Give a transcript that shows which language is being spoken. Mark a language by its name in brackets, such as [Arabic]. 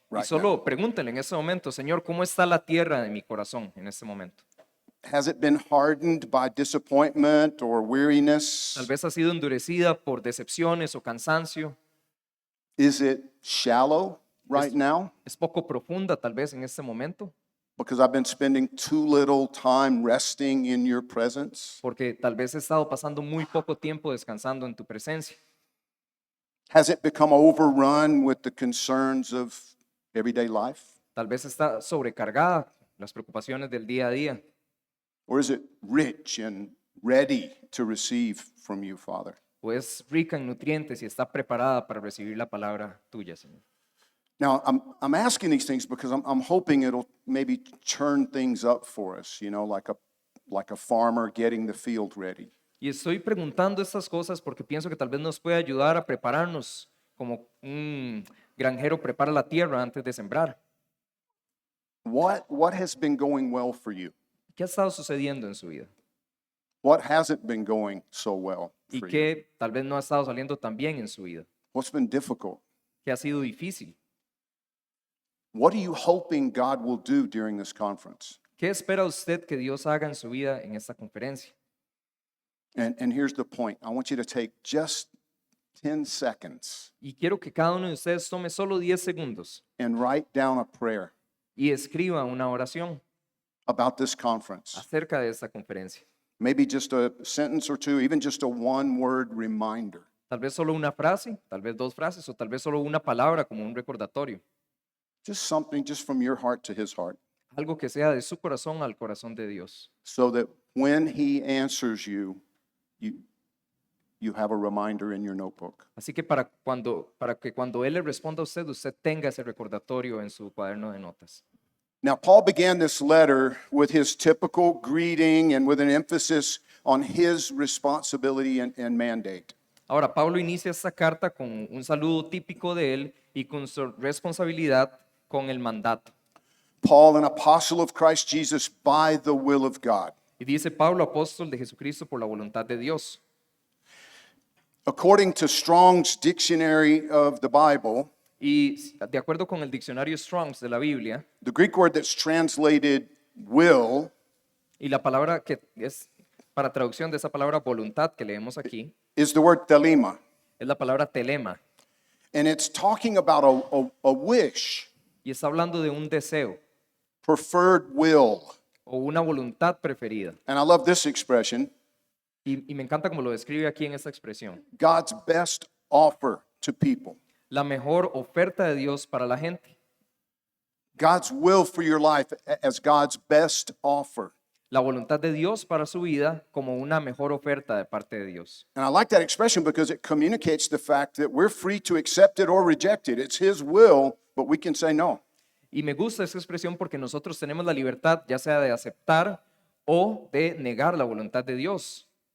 [English] Y right now? [Spanish] solo pregúntele en ese momento, Señor, ¿cómo está la tierra de mi corazón en este momento? [English] Has it been hardened by disappointment or weariness? [Spanish] Tal vez ha sido endurecida por decepciones o cansancio. [English] Is it shallow right now? [Spanish] Es poco profunda tal vez en este momento, [English] Because I've been spending too little time resting in your presence? [Spanish] porque tal vez he estado pasando muy poco tiempo descansando en tu presencia. [English] Has it become overrun with the concerns of everyday life? [Spanish] Tal vez está sobrecargada las preocupaciones del día a día. [English] Or is it rich and ready to receive from you, Father? [Spanish] O es rica en nutrientes y está preparada para recibir la palabra tuya, Señor. [English] Now, I'm asking these things because I'm hoping it'll maybe turn things up for us, you know, like a farmer getting the field ready. [Spanish] Y estoy preguntando estas cosas porque pienso que tal vez nos puede ayudar a prepararnos como un granjero prepara la tierra antes de sembrar. [English] What has been going well for you? [Spanish] ¿Qué ha estado sucediendo en su vida? [English] What hasn't been going so well [Spanish] ¿Y [English] for you? [Spanish] qué tal vez no ha estado saliendo tan bien en su vida? [English] What's been difficult? [Spanish] ¿Qué ha sido difícil? [English] What are you hoping God will do during this conference? [Spanish] ¿Qué espera usted que Dios haga en su vida en esta conferencia? [English] And here's the point. I want you to take just 10 seconds [Spanish] Y quiero que cada uno de ustedes tome solo 10 segundos [English] and write down a prayer [Spanish] y escriba una oración [English] about this conference. [Spanish] acerca de esta conferencia. [English] Maybe just a sentence or two, even just a one-word reminder. [Spanish] Tal vez solo una frase, tal vez dos frases o tal vez solo una palabra como un recordatorio. [English] Just something just from your heart to his heart, [Spanish] Algo que sea de su corazón al corazón de Dios. [English] so that when he answers you, you have a reminder in your notebook. [Spanish] Así que para que cuando Él le responda a usted, usted tenga ese recordatorio en su cuaderno de notas. [English] Now, Paul began this letter with his typical greeting and with an emphasis on his responsibility and mandate. [Spanish] Ahora, Pablo inicia esta carta con un saludo típico de él y con su responsabilidad con el mandato. [English] Paul, an apostle of Christ Jesus by the will of God. [Spanish] Y dice Pablo, apóstol de Jesucristo por la voluntad de Dios. [English] According to Strong's Dictionary of the Bible, [Spanish] Y de acuerdo con el diccionario Strong's de la Biblia, [English] the Greek word that's translated will [Spanish] y la palabra que es para traducción de esa palabra voluntad que leemos aquí, [English] is the word thelema. [Spanish] es la palabra telema. [English] And it's talking about a wish, [Spanish] Y está hablando de un deseo [English] preferred will. [Spanish] o una voluntad preferida. [English] And I love this expression, [Spanish] Y me encanta como lo describe aquí en esta expresión. [English] God's best offer to people. [Spanish] La mejor oferta de Dios para la gente. [English] God's will for your life as God's best offer. [Spanish] La voluntad de Dios para su vida como una mejor oferta de parte de Dios. [English] And I like that expression because it communicates the fact that we're free to accept it or reject it. It's His will, but we can say no. [Spanish] Y me gusta esa expresión porque nosotros tenemos la libertad ya sea de aceptar o de negar la voluntad de Dios.